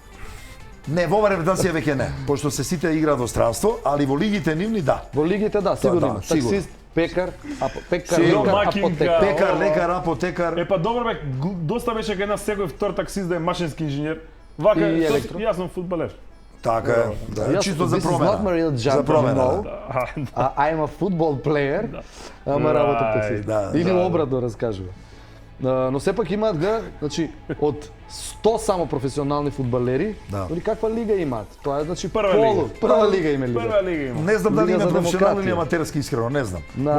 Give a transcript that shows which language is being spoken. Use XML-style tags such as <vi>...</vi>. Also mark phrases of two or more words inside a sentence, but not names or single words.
<mk>Не, во оваа репрезентација веќе не, пошто се сите играат во странство, али во лигите нивни да. Во лигите да, сигурно да, има. сигурно. Таксист, пекар, пекар, Сигурно. лекар, Макинка. апотекар. Пекар, О, лекар, апотекар. Е па добро бе, доста беше кај нас секој втор таксист да е машински инженер. Вака, И тоа- електро. јас сум фудбалер. Така е, да, Јас, чисто за</mk> <en>this is not my</en> <mk>промена.</mk> <en>real job,</en> <mk>За промена,</mk> <en>you know.</en> <mk>да.</mk> <en>I'm a football player,</en> <mk>ама работам</mk> <en>Right,</en> <mk>таксист. да, Или да, обратно раскажува. Но сепак имаат значи од 100 само професионални фудбалери, Да. дори каква лига имаат? Тоа е значи Прва полу, лига. прва лига има лига. Прва лига има. Не знам дали Лига има за професионални или демократија. аматерски, искрено, не знам. На-</mk>